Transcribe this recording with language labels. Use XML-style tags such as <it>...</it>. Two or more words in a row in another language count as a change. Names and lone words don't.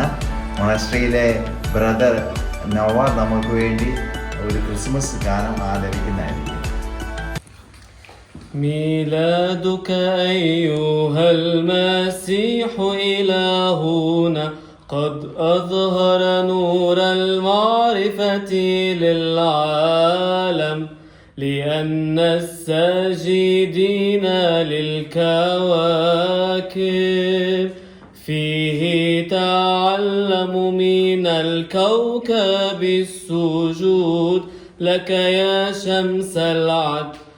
<ml>മൊണാസ്ട്രിയിലെ ബ്രദർ നവാർ നമുക്ക് വേണ്ടി ഒരു ക്രിസ്മസ് ഗാനം ആലപിക്കുന്നതായിരിക്കും.</ml> <ar>ميلادك أيها المسيح إلهنا قد أظهر نور المعرفة للعالم لأن الساجدين للكواكب فيه تعلم من الكوكب السجود لك يا شمس العدل</ar>